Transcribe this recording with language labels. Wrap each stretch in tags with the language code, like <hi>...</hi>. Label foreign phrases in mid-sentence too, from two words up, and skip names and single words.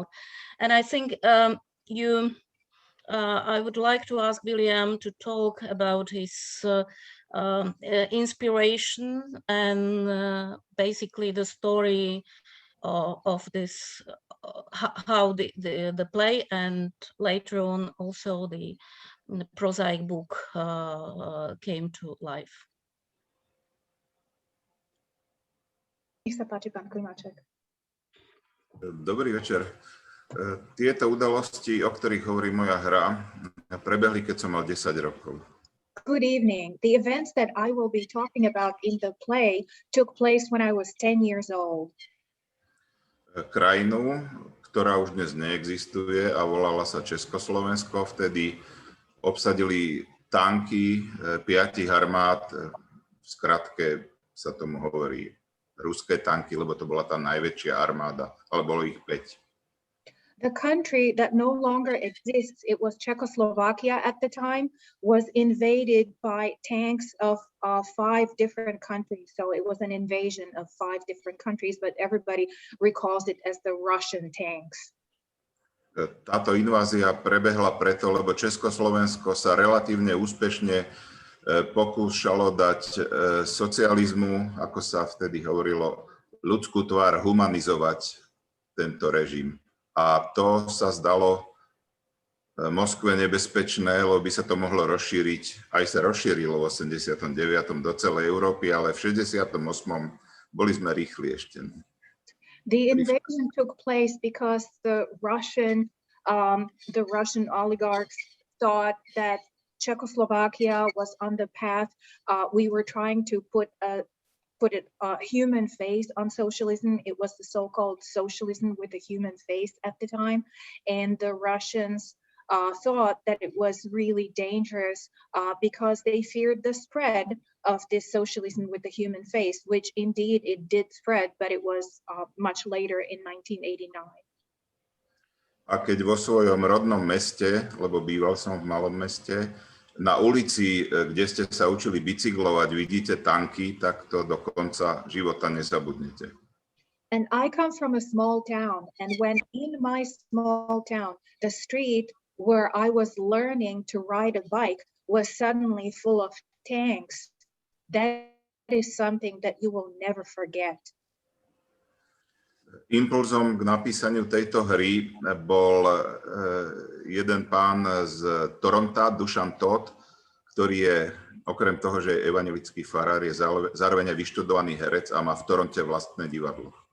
<en>And I think I would like to ask William to talk about his inspiration and basically the story of this, how the play and later on also the prosaic book came to life.</en> <sk>Dobrý večer. Tieto udalosti, o ktorých hovorí moja hra, prebehli, keď som mal 10 rokov.</sk> <en>Good evening. The events that I will be talking about in the play took place when I was 10 years old.</en> <sk>Krajinu, ktorá už dnes neexistuje a volala sa Československo, vtedy obsadili tanky 5 armád, v skratke sa tomu hovorí ruské tanky, lebo to bola tá najväčšia armáda, ale bolo ich 5.</sk> <en>The country that no longer exists, it was Czechoslovakia at the time, was invaded by tanks of 5 different countries. So it was an invasion of 5 different countries, but everybody recalls it as the Russian tanks.</en> <sk>Táto invázia prebehla preto, lebo Československo sa relatívne úspešne pokúšalo dať socializmu, ako sa vtedy hovorilo, ľudskú tvár, humanizovať tento režim. A to sa zdalo Moskve nebezpečné, lebo by sa to mohlo rozšíriť, aj sa rozšírilo v 89. do celej Európy, ale v 68. boli sme rýchli ešte.</sk> <en>The invasion took place because the Russian oligarchs thought that Czechoslovakia was on the path. We were trying to put a human face on socialism. It was the so-called socialism with a human face at the time, and the Russians thought that it was really dangerous because they feared the spread of this socialism with the human face, which indeed it did spread, but it was much later in 1989.</en> <sk>A keď vo svojom rodnom meste, lebo býval som v malom meste, na ulici, kde ste sa učili bicyklovať, vidíte tanky, tak to do konca života nezabudnete.</sk> <en>And I come from a small town, and when in my small town, the street where I was learning to ride a bike was suddenly full of tanks, that is something that you will never forget.</en> <sk>Impulzom k napísaniu tejto hry bol jeden pán z Toronta, Dušan Todt, ktorý je, okrem toho, že je evanjelický farár, je zároveň vyštudovaný herec a má v Toronte vlastné divadlo.</sk>